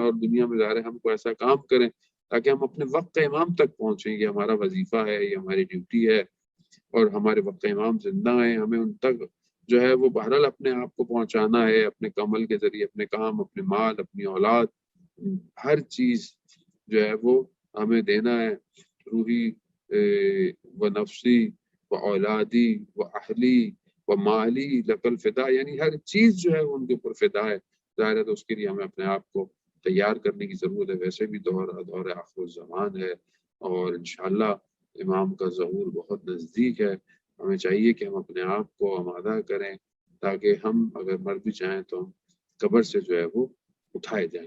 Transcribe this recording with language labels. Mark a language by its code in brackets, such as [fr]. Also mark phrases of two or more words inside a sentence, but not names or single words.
[ur] اور دنیا میں ظاہر ہم کو ایسا کام کریں تاکہ ہم اپنے وقت امام تک پہنچیں. یہ ہمارا وظیفہ ہے، یہ ہماری ڈیوٹی ہے، اور ہمارے وقت امام زندہ ہیں، ہمیں ان تک جو ہے وہ بہرحال اپنے آپ کو پہنچانا ہے، اپنے عمل کے ذریعے، اپنے کام، اپنے مال، اپنی اولاد، ہر چیز جو ہے وہ ہمیں دینا ہے. [ar] روحی و نفسی و اولادی و اہلی و مالی لقل فدا، [ur] یعنی ہر چیز جو ہے ان کے اوپر فدا ہے. ظاہر ہے تو اس کے لیے ہمیں اپنے آپ کو تیار کرنے کی ضرورت ہے. ویسے بھی دور آخر الزمان ہے، اور انشاءاللہ امام کا ظہور بہت نزدیک ہے. ہمیں چاہیے کہ ہم اپنے آپ کو آمادہ کریں تاکہ ہم اگر مر بھی جائیں تو ہم قبر سے جو ہے وہ اٹھائے جائیں.